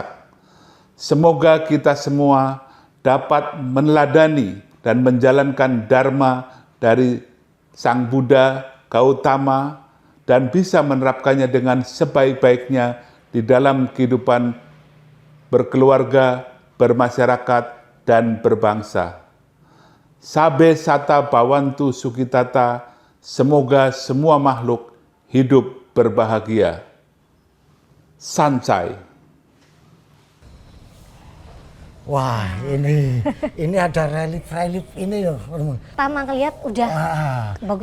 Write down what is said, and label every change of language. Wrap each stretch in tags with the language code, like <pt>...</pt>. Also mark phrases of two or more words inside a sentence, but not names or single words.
<id>Semoga kita semua dapat meneladani dan menjalankan dharma dari Sang Buddha Gautama dan bisa menerapkannya dengan sebaik-baiknya di dalam kehidupan berkeluarga, bermasyarakat, dan berbangsa.</id> <pi>Sabe sata bawantu sukitata,</pi> <id>semoga semua makhluk hidup berbahagia. Sancai. Wah, ini ada relief ini loh. Pertama ngeliat udah bagus</id>